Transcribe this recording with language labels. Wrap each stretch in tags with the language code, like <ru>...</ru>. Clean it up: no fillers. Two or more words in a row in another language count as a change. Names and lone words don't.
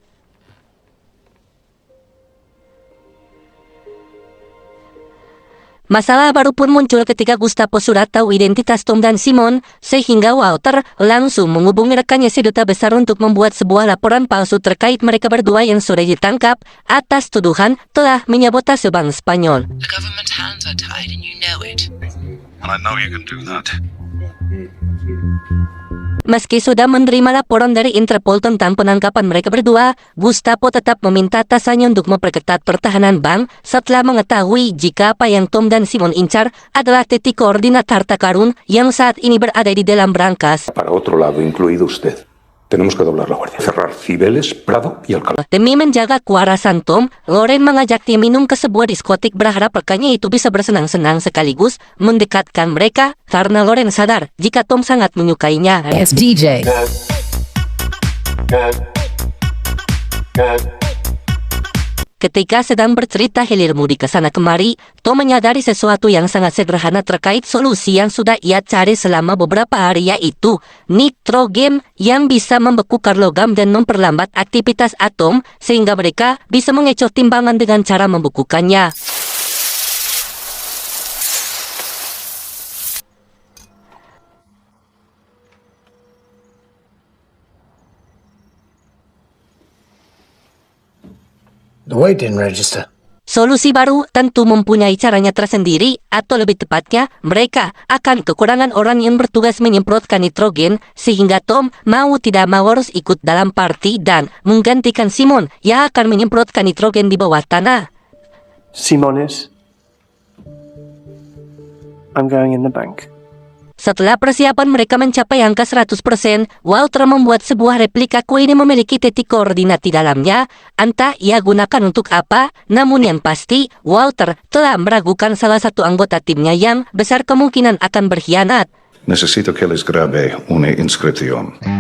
<id>Masalah baru pun muncul ketika Gustavo sudah tahu identitas Tom dan Simon, sehingga Walter langsung menghubungi rekannya seduta besar untuk membuat sebuah laporan palsu terkait mereka berdua yang sudah ditangkap atas tuduhan telah menyabotase bank Spanyol.</id> <en>The government hands are tied and you know it. And I know you can do that.</en> <id>Meski sudah menerima laporan dari Interpol tentang penangkapan mereka berdua, Gustavo tetap meminta atasannya untuk memperketat pertahanan bank setelah mengetahui jika apa yang Tom dan Simon incar adalah titik koordinat harta karun yang saat ini berada di dalam brankas.</id> <es>Para otro lado, incluido usted. Tenemos que doblar la guardia. Cerrar Cibeles, Prado y Alcalá.</es> <id>Demi menjaga kewarasan Tom, Loren mengajaknya minum ke sebuah diskotik berharap rekannya itu bisa bersenang-senang sekaligus mendekatkan mereka karena Loren sadar jika Tom sangat menyukainya.</id> <en>Yes, DJ.</en> <id>Ketika sedang bercerita hilir mudi ke sana kemari, Tom menyadari sesuatu yang sangat sederhana terkait solusi yang sudah ia cari selama beberapa hari, yaitu nitrogen yang bisa membekukan logam dan memperlambat aktivitas atom sehingga mereka bisa mengecoh timbangan dengan cara membekukannya.</id> <en>The weight didn't register.</en> <id>Solusi baru tentu mempunyai caranya tersendiri, atau lebih tepatnya, mereka akan kekurangan orang yang bertugas menyemprotkan nitrogen, sehingga Tom mau tidak mau harus ikut dalam party dan menggantikan Simon yang akan menyemprotkan nitrogen di bawah tanah.</id> <en>Simonis, I'm going in the bank.</en> <id>Setelah persiapan mereka mencapai angka 100%, Walter membuat sebuah replika kue ini memiliki titik koordinat di dalamnya. Entah ia gunakan untuk apa, namun yang pasti, Walter telah meragukan salah satu anggota timnya yang besar kemungkinan akan berkhianat.</id> <es>Necesito que les grabe una inscripción.</es>